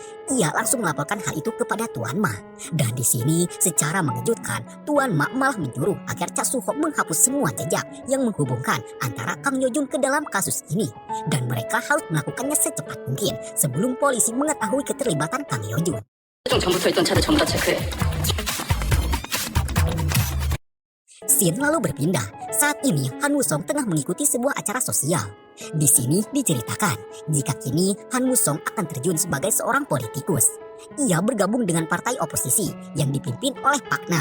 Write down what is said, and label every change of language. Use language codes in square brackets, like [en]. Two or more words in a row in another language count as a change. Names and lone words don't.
[id] Ia langsung melaporkan hal itu kepada Tuan Ma. Dan di sini secara mengejutkan, Tuan Ma malah menyuruh agar Cha Suho menghapus semua jejak yang menghubungkan antara Kang Yojun ke dalam kasus ini. Dan mereka harus melakukannya secepat mungkin sebelum polisi mengetahui keterlibatan Kang Yojun. [ko] 전부터 있던 차를 전부 다 체크해. [id] Scene lalu berpindah. Saat ini Han Wusong tengah mengikuti sebuah acara sosial. Di sini diceritakan jika kini Han Wusong akan terjun sebagai seorang politikus. Ia bergabung dengan partai oposisi yang dipimpin oleh Pak Nam.